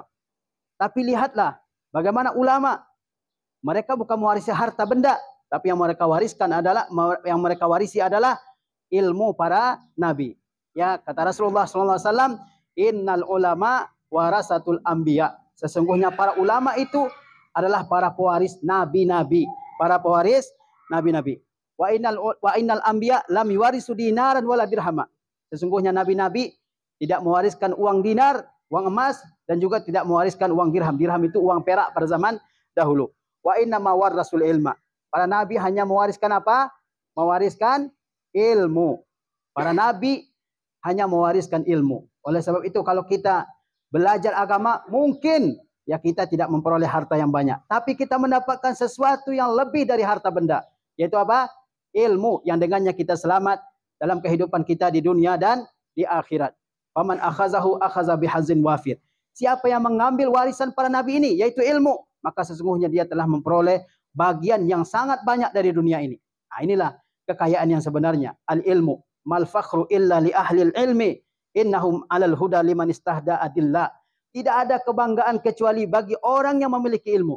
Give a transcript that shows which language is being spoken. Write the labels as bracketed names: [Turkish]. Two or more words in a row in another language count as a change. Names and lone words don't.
[Indonesian] Tapi lihatlah bagaimana ulama. Mereka bukan mewarisi harta benda, tapi yang mereka warisi adalah ilmu para nabi. Ya, kata Rasulullah SAW, [Arabic] إن العلماء ورثة الأنبياء. [Indonesian] Sesungguhnya para ulama itu adalah para pewaris nabi-nabi, para pewaris nabi-nabi. [Arabic] وإن الأنبياء لم يورثوا دينارا ولا درهما. [Indonesian] Sesungguhnya nabi-nabi tidak mewariskan uang dinar, uang emas, dan juga tidak mewariskan uang dirham. Dirham itu uang perak pada zaman dahulu. [Arabic] وإن ما ورثوا العلم. [Indonesian] Para nabi hanya mewariskan apa? Mewariskan ilmu. Para nabi hanya mewariskan ilmu. Oleh sebab itu kalau kita belajar agama, mungkin ya kita tidak memperoleh harta yang banyak, tapi kita mendapatkan sesuatu yang lebih dari harta benda, yaitu apa? Ilmu yang dengannya kita selamat dalam kehidupan kita di dunia dan di akhirat. [Arabic] فمن أخذه أخذ بحظ وافر. [Indonesian] Siapa yang mengambil warisan para nabi ini, yaitu ilmu, maka sesungguhnya dia telah memperoleh bagian yang sangat banyak dari dunia ini. Nah, inilah kekayaan yang sebenarnya. [Arabic] العلم ما الفخر إلا لأهل العلم. إنهم على الهدى لمن استهدى أدلاء. [Indonesian] Tidak ada kebanggaan kecuali bagi orang yang memiliki ilmu.